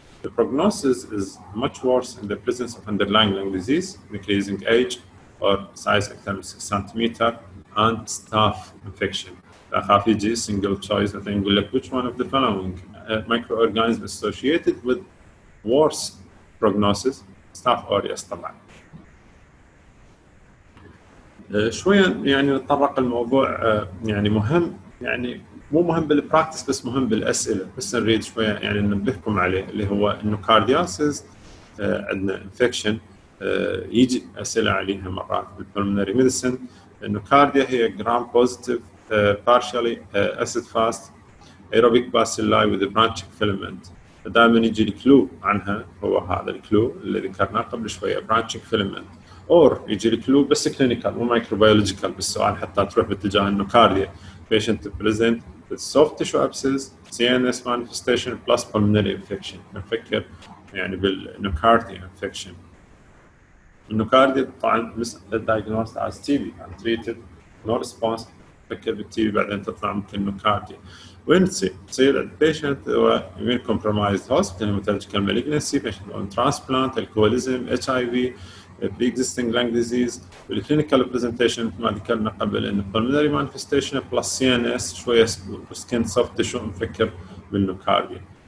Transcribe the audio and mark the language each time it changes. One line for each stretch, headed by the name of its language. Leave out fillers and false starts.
English: The prognosis is much worse in the presence of underlying lung disease, increasing age or size
Arabic: أكثر من
English: 6 cm and staph infection.
Arabic: أخاف يجي
English: single choice
Arabic: مثلا يقول لك
English: which one of the following microorganisms associated with worse prognosis staph aureus طبعا.
Arabic: شوية يعني نتطرق الموضوع يعني مهم يعني مو مهم بالبراكتس بس مهم بالأسئلة بس نريد شوية يعني ننبهكم عليه اللي هو Nocardiosis عندنا infection يجي أسئلة عليها مرات بال
English: pulmonary medicine. النوكارديا هي gram positive partially acid fast aerobic bacilli with a branching filament.
Arabic: دائما يجي الكلو عنها هو هذا الكلو اللي ذكرناه قبل شوية
English: branching filament
Arabic: or يجي الكلو بس
English: clinical مو microbiological
Arabic: بالسؤال حتى تروح باتجاه النوكارديا.
English: Patient present with soft tissue abscess, CNS manifestation plus pulmonary infection.
Arabic: نفكر يعني بالنوكارديا infection. النوكارديا طبعا
English: diagnosed as TB untreated no response
Arabic: نفكر بالتي بعدين تطلع ممكن نوكارديا. وين تصير
English: البيشنت هو immune compromised hospital hematological malignancy patient on transplant alcoholism HIV pre-existing lung disease.
Arabic: بالclinical presentation مثل ما ذكرنا قبل إنه
English: pulmonary manifestation plus CNS
Arabic: شوية skin soft tissue نفكر بالنوكارديا.